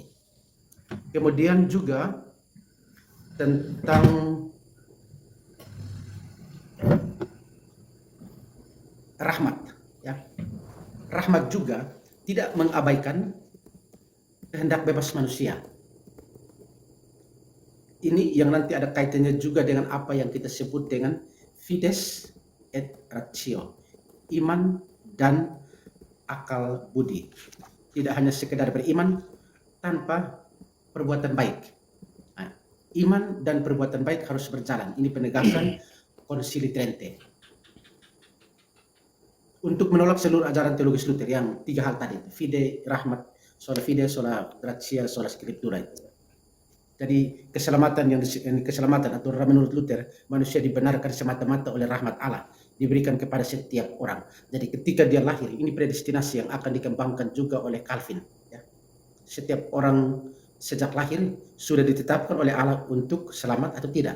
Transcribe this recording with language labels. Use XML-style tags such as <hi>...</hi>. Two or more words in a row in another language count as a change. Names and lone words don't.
<id>Kemudian juga tentang rahmat ya. Rahmat juga tidak mengabaikan kehendak bebas manusia. Ini yang nanti ada kaitannya juga dengan apa yang kita sebut dengan</id> <la>fides et ratio,</la> <id>iman dan akal budi. Tidak hanya sekedar beriman tanpa perbuatan baik. Nah, iman dan perbuatan baik harus berjalan. Ini penegasan Konsili Trente. Untuk menolak seluruh ajaran teologis Luther yang tiga hal tadi,</id> <la>fide, rahmat, sola fide, sola gratia, sola scriptura itu.</la> <id>Jadi keselamatan atau menurut Luther, manusia dibenarkan semata-mata oleh rahmat Allah, diberikan kepada setiap orang. Jadi ketika dia lahir, ini predestinasi yang akan dikembangkan juga oleh Calvin. Ya. Setiap orang sejak lahir sudah ditetapkan oleh Allah untuk selamat atau tidak.</id>